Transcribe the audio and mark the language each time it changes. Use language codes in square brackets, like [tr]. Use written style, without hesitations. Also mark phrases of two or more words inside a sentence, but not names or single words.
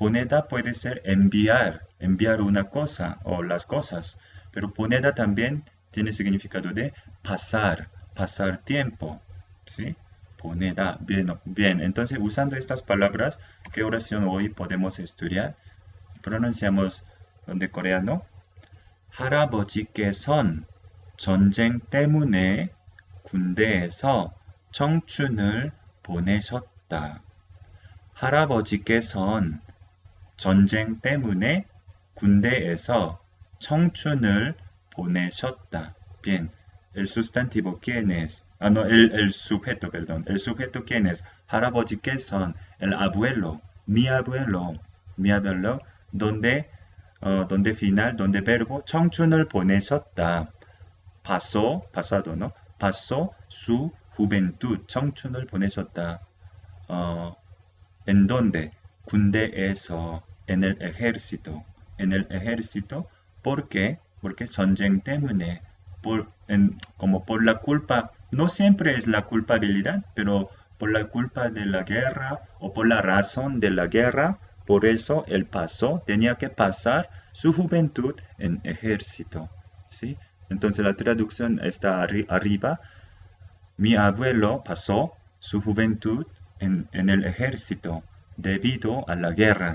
[es] Poneda puede ser enviar una cosa o las cosas, pero poneda también tiene significado de pasar tiempo, ¿sí? Poneda, bien, bien. Entonces, usando estas palabras, ¿qué oración hoy podemos estudiar? Pronunciamos de coreano. [ko] 할아버지께선 전쟁 때문에 군대에서 청춘을 보내셨다. 할아버지께선 전쟁 때문에 군대에서 청춘을 보내셨다. [es] Bien, el sustantivo quién es, no, el sujeto, perdón, el sujeto quién es, 할아버지께선, el abuelo, mi abuelo, donde final, donde verbo, [ko] 청춘을 보내셨다. [es] Pasó, pasado, ¿no? Pasó su juventud, [ko] 청춘을 보내셨다. [es] ¿En dónde? 군대에서, en el ejército. En el ejército, ¿por qué? [ko] Porque 전쟁 때문에, [es] como por la culpa, no siempre es la culpabilidad, pero por la culpa de la guerra o por la razón de la guerra, por eso él pasó, tenía que pasar su juventud en ejército, ¿sí? Entonces la traducción está arriba. Mi abuelo pasó su juventud en el ejército debido a la guerra.